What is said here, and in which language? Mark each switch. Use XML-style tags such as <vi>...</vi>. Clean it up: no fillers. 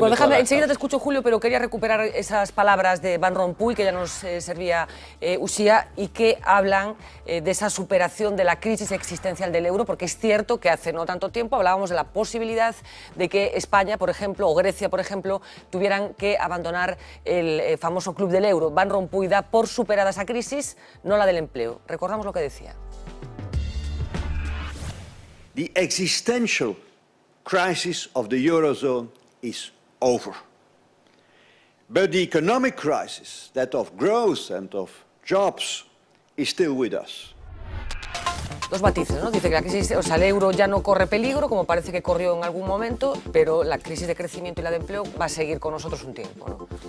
<es>Pues déjame, enseguida te escucho, Julio, pero quería recuperar esas palabras de Van Rompuy, que ya nos servía Uxía, y que hablan de esa superación de la crisis existencial del euro, porque es cierto que hace no tanto tiempo hablábamos de la posibilidad de que España, por ejemplo, o Grecia, por ejemplo, tuvieran que abandonar el famoso club del euro. Van Rompuy da por superada esa crisis, no la del empleo. Recordamos lo que decía.</es> <en>The existential crisis of the Eurozone is over. But the economic crisis, that of growth and of jobs, is still with us.</en> <es>Dos matices, ¿no? Dice que la crisis, o sea, el euro ya no corre peligro, como parece que corrió en algún momento, pero la crisis de crecimiento y la de empleo va a seguir con nosotros un tiempo, ¿no?</es>